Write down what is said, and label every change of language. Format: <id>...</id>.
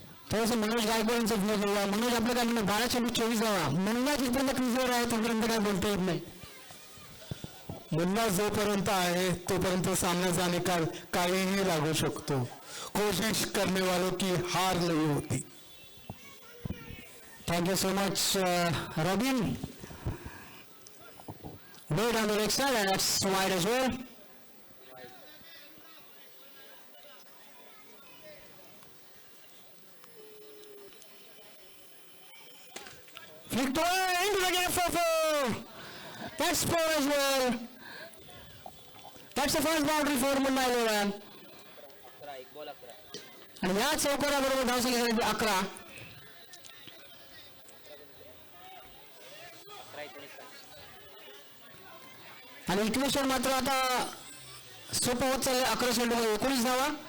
<mr>थोडंसं मनोज गायकवाड यांचा व्ह्यू घेऊया. मनोज आपलं काय म्हणणं? 12 चेंडू 24 धावा. मुन्ना जिथपर्यंत क्रीजवर आहे तोपर्यंत काय बोलता येत नाही. मुन्ना जोपर्यंत आहे तोपर्यंत सामना जाने का काहीही लागू शकतो.</mr> <hi>कोशिश करने वालों की हार नहीं होती.</hi> <en>Thank you so much, Robin. Bird on the leg side, and that's wide as well. Flicked away into the gap for 4. That's 4 as well. That's the first boundary for Munna 11. 11 1 ball 11.</en> <mr>आणि या चौकाराबरोबर धावसंख्या झाली 11. आणि equation मात्र आता सोपं होत चाललंय. 11 चेंडूमध्ये 19 धावा.</mr>